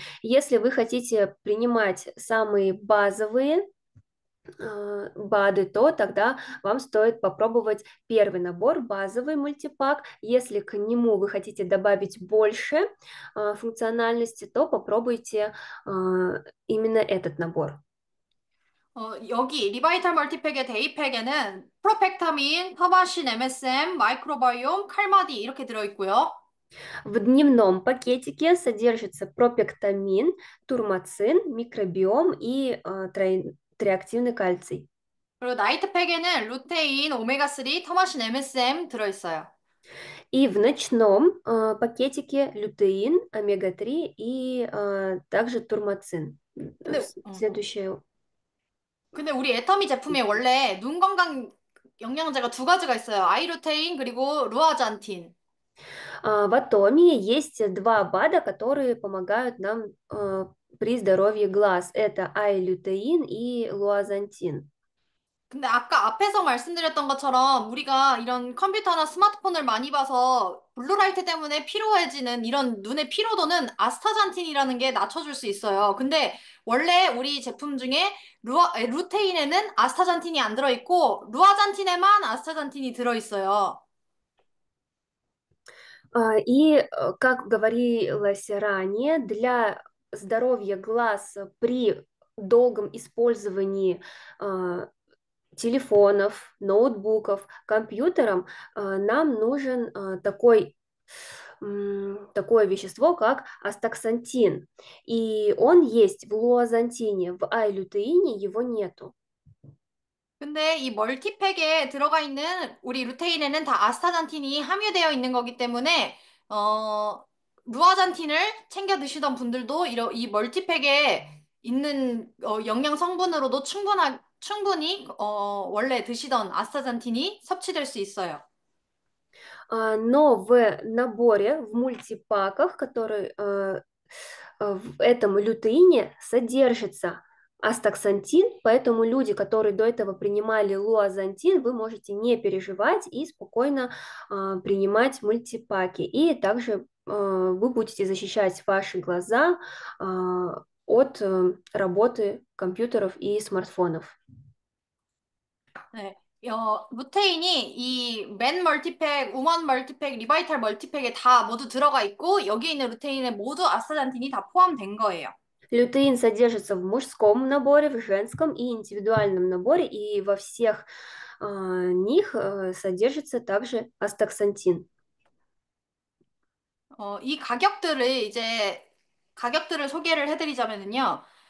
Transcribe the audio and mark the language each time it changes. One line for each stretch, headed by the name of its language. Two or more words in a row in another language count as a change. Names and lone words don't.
Russian: Если вы хотите принимать самые базовые БАДы, то тогда вам стоит попробовать первый набор, базовый мультипак. Если к нему вы хотите добавить больше функциональности, то попробуйте именно этот набор.
Korean: 여기 리바이탈 멀티팩의 데이팩에는 프로펙타민, 터바신 MSM, 마이크로바이옴, 칼마디 이렇게 들어있고요.
Russian: В дневном пакетике содержится пропектамин, турмацин, микробиом и триактивный кальций.
Korean: 그리고 나이트팩에는 루테인, 오메가3, 터마신 MSM 들어있어요.
Russian: И в ночном пакетике лютеин, омега-3 и также турмацин.
Korean: 근데,
Russian: Следующее.
Korean: 근데 우리 애터미 제품에 원래 눈 건강 영양제가 두 가지가 있어요. 아이루테인 그리고 루아잔틴.
Russian: В Атоме есть два БАДа, которые помогают нам при здоровье глаз. Это айлютеин и луазантин.
Korean: 근데 아까 앞에서 말씀드렸던 것처럼 우리가 이런 컴퓨터나 스마트폰을 많이 봐서 블루라이트 때문에 피로해지는 이런 눈의 피로도는 아스타잔틴이라는 게 낮춰줄 수 있어요. 근데 원래 우리 제품 중에 루테인에는 아스타잔틴이 안 들어있고 루아잔틴에만 아스타잔틴이 들어있어요.
Russian: Как говорилось ранее, для здоровья глаз при долгом использовании телефонов, ноутбуков, компьютером нам нужен такой такое вещество, как астаксантин. И он есть в луазантине, в ай-лютеине его нету.
Korean: 근데 이 멀티팩에 들어가 있는 우리 루테인에는 다 아스타잔틴이 함유되어 있는 거기 때문에 어, 루아잔틴을 챙겨 드시던 분들도 이 멀티팩에 있는 영양 성분으로도 충분히 원래 드시던 아스타잔틴이 섭취될 수 있어요.
Russian: Но в наборе, в мультипаках, который в этом лютеине содержится астаксантин, поэтому люди, которые до этого принимали луазантин, вы можете не переживать и спокойно принимать мультипаки. И также вы будете защищать ваши глаза от работы компьютеров и смартфонов.
Korean: 네. 루테인이 이 맨 멀티팩, 우먼 멀티팩, 리바이탈 멀티팩에 다 모두 들어가 있고 여기 있는 루테인에 모두 아스타잔틴이 다 포함된 거예요.
Russian: Лютеин содержится в мужском наборе, в женском и индивидуальном наборе, и во всех них содержится также астаксантин.
Korean: 이 가격들을 소개를 해드리자면요.